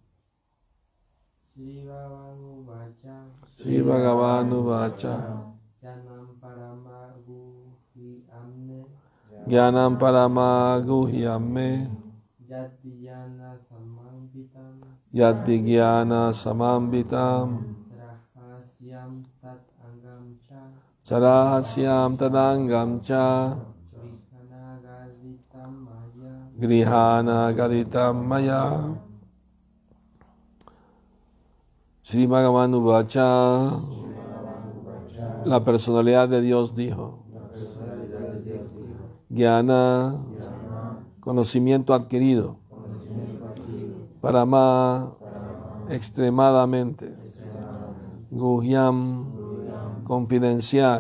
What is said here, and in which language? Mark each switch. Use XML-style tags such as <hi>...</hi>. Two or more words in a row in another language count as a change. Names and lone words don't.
<sa>Shri Bhagavanu Vacha Jnanam Paramaguhyam Me Yad Vijnana Samambitam Sarahasyam Tadangam Cha Grihana Gaditam Maya. Shri Bhagavanu Vacha.</sa> <es>La personalidad de Dios dijo: Jnana, conocimiento adquirido. Parama, extremadamente. Guhyam, confidencial.</es>